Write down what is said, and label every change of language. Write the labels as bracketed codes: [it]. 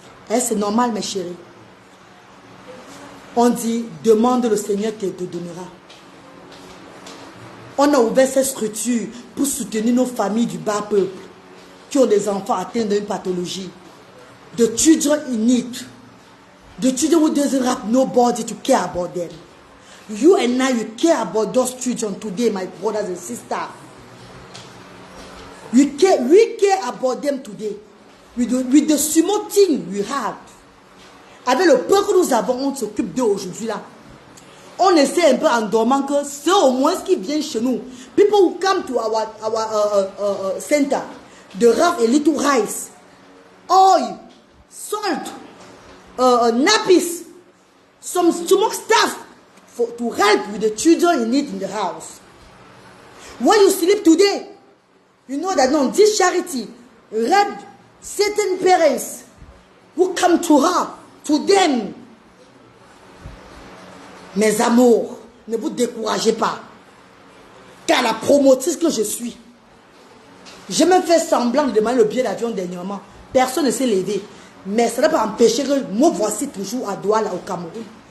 [fr] Hein, c'est normal, mes chéris. On dit, demande le Seigneur qui te donnera. On a ouvert cette structure pour soutenir nos familles du bas peuple qui ont des enfants atteints d'une pathologie. [en] The children in need. The children who doesn't have nobody to care about them. You and I, you care about those children today, my brothers and sisters. We care about them today. With the small thing we have. [fr] Avec le peu que nous avons, on s'occupe d'eux aujourd'hui là. On essaie un peu en dormant que c'est au moins ce qui vient chez nous. [en] People who come to our center, the rough a little rice, oil, salt, nappies, some stomach stuff to help with the children in need in the house. When you sleep today, you know that no, this charity helped certain parents who come to her, to them. [fr] Mes amours, ne vous découragez pas. Car la promotrice que je suis, j'ai même fait semblant de demander le billet d'avion dernièrement. Personne ne s'est levé. Mais ça n'a pas empêché que me voici toujours à Douala au Cameroun.